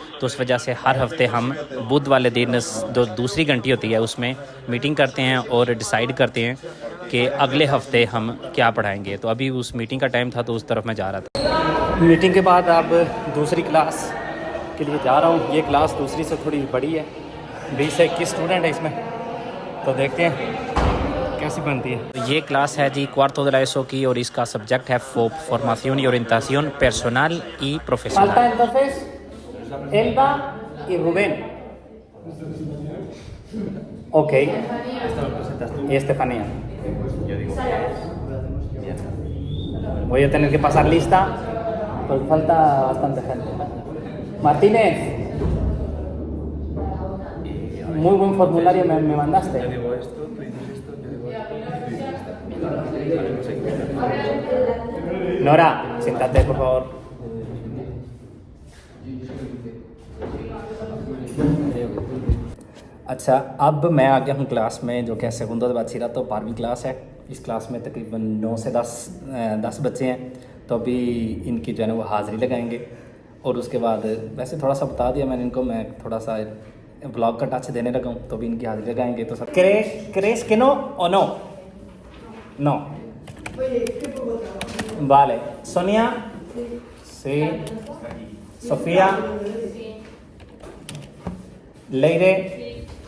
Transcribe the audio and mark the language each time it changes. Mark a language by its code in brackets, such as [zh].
[hi] तो उस वजह से हर हफ्ते हम बुध वाले दिन जो दूसरी घंटी होती है उसमें मीटिंग करते हैं और डिसाइड करते हैं कि अगले हफ्ते हम क्या पढ़ाएंगे। तो अभी उस मीटिंग का टाइम था तो उस तरफ मैं जा रहा था। मीटिंग के बाद अब दूसरी क्लास के लिए जा रहा हूँ। ये क्लास दूसरी से थोड़ी बड़ी है, 20 से 21 स्टूडेंट है इसमें, तो देखते हैं कैसी बनती है। ये क्लास है जी cuarto de la ESO की और इसका सब्जेक्ट है formación y orientación personal y profesional। [es] Falta entonces Elba y Rubén। Ok। Y Estefanía। Voy a tener que pasar lista porque falta bastante gente। Martínez, muy buen formulario me mandaste। Yo digo esto, tú dices esto, yo digo esto, tú dices esto. Nora, siéntate por favor। [hi] अच्छा, अब मैं आ गया हूँ class में जो कि segundo de bachillerato 12वीं class है। इस क्लास में तकरीबन 9 से 10 बच्चे हैं, तो अभी इनकी जो है ना वो हाज़िरी लगाएंगे और उसके बाद वैसे थोड़ा सा बता दिया मैंने इनको, मैं थोड़ा सा ब्लॉग का टच देने लगा हूँ, तो भी इनकी हाजिरी लगाएंगे। तो सब [es] crees que no o no? No। Vale। Sonia। Sí। Sofía। Leire।